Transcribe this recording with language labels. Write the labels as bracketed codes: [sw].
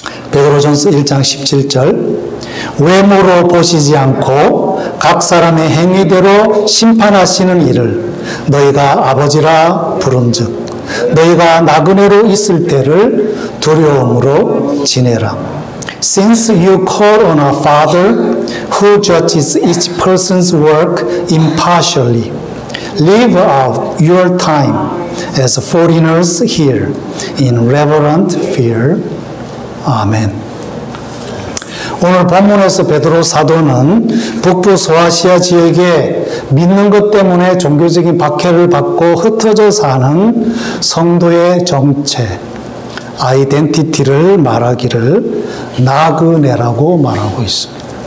[ko] 베드로전서 1장 17절 외모로 보시지 않고 각 사람의 행위대로 심판하시는 이를 너희가 아버지라 부른즉 너희가 나그네로 있을 때를 두려움으로 지내라. [en] Since you call on a Father who judges each person's work impartially, live out your time as foreigners here in reverent fear. [ko] 아멘. 오늘 본문에서 베드로 사도는 북부 소아시아 지역에 믿는 것 때문에 종교적인 박해를 받고 흩어져 사는 성도의 정체, 아이덴티티를 말하기를 나그네라고 말하고 있습니다.